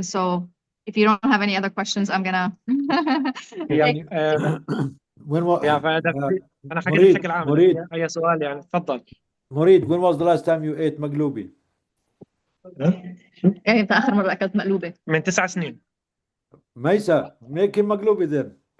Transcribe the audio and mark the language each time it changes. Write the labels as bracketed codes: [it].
[en] So if you don't have any other questions, I'm gonna [ar] يعني يا فهذا انا حكيت بشكل عام. اي سؤال يعني تفضل. [en] مريد, when was the last time you ate مقلوبي؟ [ar] امتى اخر مرة اكلت مقلوبة؟ من 9 سنين. [en] ميسا, make him مقلوبي then.